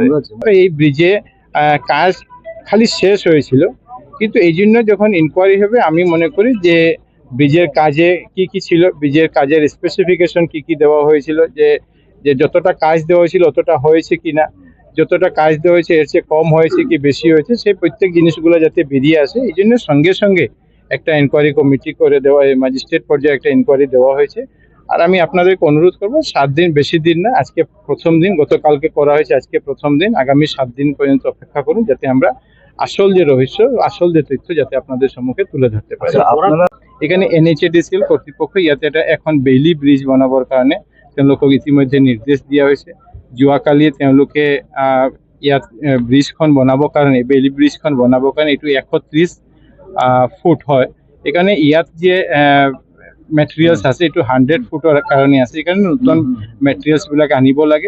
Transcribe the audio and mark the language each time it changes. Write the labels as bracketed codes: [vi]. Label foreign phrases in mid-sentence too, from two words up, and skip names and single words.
[bn] এই ব্রিজে কাজ খালি শেষ হয়েছিল, কিন্তু এই জন্য যখন ইনকোয়ারি হবে আমি মনে করি যে ব্রিজের কাজে কি কি ছিল, ব্রিজের কাজের স্পেসিফিকেশন কি কি দেওয়া হয়েছিল, যে যে যতটা কাজ দেওয়া হয়েছিল অতটা হয়েছে কিনা, যতটা কাজ দেওয়া হয়েছে এর চেয়ে কম হয়েছে কি বেশি হয়েছে, সেই প্রত্যেক জিনিসগুলো যাতে বেরিয়ে আসে এই জন্য সঙ্গে সঙ্গে একটা [en] inquiry committee [bn] করে দেওয়া, ম্যাজিস্ট্রেট পর্যায়ে একটা ইনকোয়ারি দেওয়া হয়েছে। আর আমি আপনাদেরকে অনুরোধ করবো 7 দিন, বেশি দিন না, আজকে প্রথম দিন, গতকালকে করা হয়েছে, আজকে প্রথম দিন, আগামী 7 দিন পর্যন্ত অপেক্ষা করুন যাতে আমরা আসল যে রহস্য, আসল যে তথ্য যাতে আপনাদের সম্মুখে তুলে ধরতে পারি। আপনারা এখানে NHADCL কর্তৃপক্ষ [as] ইয়াতে এটা এখন [en] Bailey bridge [as] বনাবৰ কাৰণে তেওঁলোকক ইতিমধ্যে নিৰ্দেশ দিয়া হৈছে। যোৱাকালি তেওঁলোকে ইয়াত ব্ৰিজখন বনাবৰ কাৰণে, [en] Bailey bridge [as] বনাবৰ কাৰণে এইটো 130 ফুট হয়, সেইকাৰণে ইয়াত যে মেটেৰিয়েলছ আছে এইটো 100 ফুটৰ কাৰণে আছে, সেইকাৰণে নতুন মেটেৰিয়েলছবিলাক আনিব লাগে।